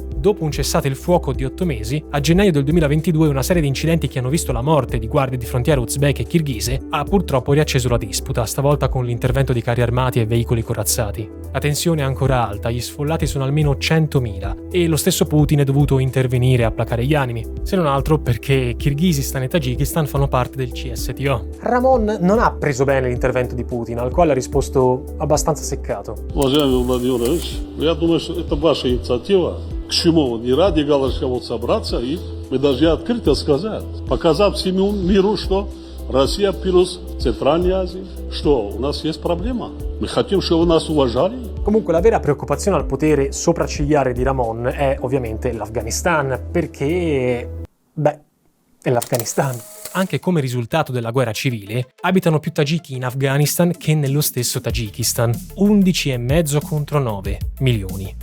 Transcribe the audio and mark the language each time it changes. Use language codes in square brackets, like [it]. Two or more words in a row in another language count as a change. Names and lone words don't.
[it] Dopo un cessate il fuoco di 8 mesi, a gennaio del 2022 una serie di incidenti che hanno visto la morte di guardie di frontiera uzbeke e kirghise ha purtroppo riacceso la disputa, stavolta con l'intervento di carri armati e veicoli corazzati. La tensione è ancora alta, gli sfollati sono almeno 100.000 e lo stesso Putin è dovuto intervenire a placare gli animi, se non altro perché Kirghizistan e Tagikistan fanno parte del CSTO. Ramon non ha preso bene l'intervento di Putin, al quale ha risposto abbastanza seccato. [ru] Уважаемый Владимир Владимирович, я думаю, что это ваша инициатива. К чему не ради галочки вот собраться и мы должны открыто сказать, показав всему миру, что Россия плюс Центральная Азия, что у нас есть проблема. Мы хотим, чтобы нас уважали. [it] Comunque la vera preoccupazione al potere sopraccigliare di Ramon è ovviamente l'Afghanistan, perché è l'Afghanistan. Anche come risultato della guerra civile, abitano più tagiki in Afghanistan che nello stesso Tagikistan, 11,5 contro 9 milioni.